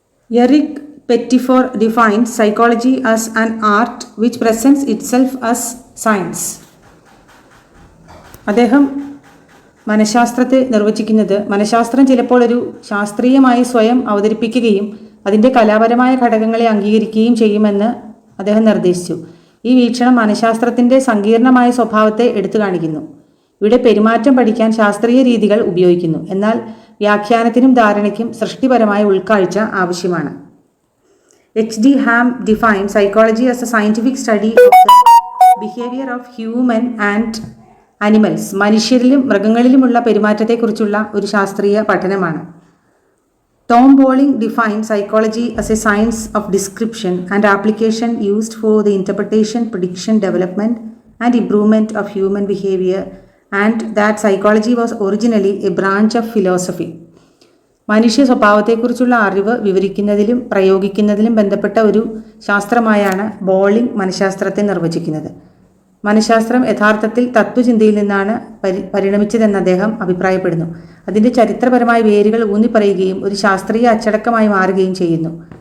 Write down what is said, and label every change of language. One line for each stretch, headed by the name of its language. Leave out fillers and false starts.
English: Eric Pettifor defines psychology as an art which presents itself as science.
Malayalam: അദ്ദേഹം മനഃശാസ്ത്രത്തെ നിർവചിക്കുന്നത് മനഃശാസ്ത്രം ചിലപ്പോൾ ഒരു ശാസ്ത്രീയമായി സ്വയം അവതരിപ്പിക്കുകയും അതിൻ്റെ കലാപരമായ ഘടകങ്ങളെ അംഗീകരിക്കുകയും ചെയ്യുമെന്ന് അദ്ദേഹം നിർദ്ദേശിച്ചു. ഈ വീക്ഷണം മനഃശാസ്ത്രത്തിൻ്റെ സങ്കീർണമായ സ്വഭാവത്തെ എടുത്തു കാണിക്കുന്നു. ഇവിടെ പെരുമാറ്റം പഠിക്കാൻ ശാസ്ത്രീയ രീതികൾ ഉപയോഗിക്കുന്നു, എന്നാൽ വ്യാഖ്യാനത്തിനും ധാരണയ്ക്കും സൃഷ്ടിപരമായ ഉൾക്കാഴ്ച ആവശ്യമാണ്.
English: H.D. Ham defines psychology as a scientific study of the behavior of human and animals.
Malayalam: മനുഷ്യരിലും മൃഗങ്ങളിലുമുള്ള പെരുമാറ്റത്തെക്കുറിച്ചുള്ള ഒരു ശാസ്ത്രീയ പഠനമാണ്.
English: Tom Bowling defines psychology as a science of description and application used for the interpretation, prediction, development, and improvement of human behavior, and that psychology was originally a branch of philosophy.
Malayalam: മനുഷ്യ സ്വഭാവത്തെക്കുറിച്ചുള്ള അറിവ് വിവരിക്കുന്നതിലും പ്രയോഗിക്കുന്നതിലും ബന്ധപ്പെട്ട ഒരു ശാസ്ത്രമായാണ് bowling മനഃശാസ്ത്രത്തെ നിർവചിക്കുന്നത്. മനഃശാസ്ത്രം യഥാർത്ഥത്തിൽ തത്വചിന്തയിൽ നിന്നാണ് പരിണമിച്ചതെന്ന് അദ്ദേഹം അഭിപ്രായപ്പെടുന്നു. അതിൻ്റെ ചരിത്രപരമായ വേരുകൾ ഊന്നിപ്പറയുകയും ഒരു ശാസ്ത്രീയ അച്ചടക്കമായി മാറുകയും ചെയ്യുന്നു.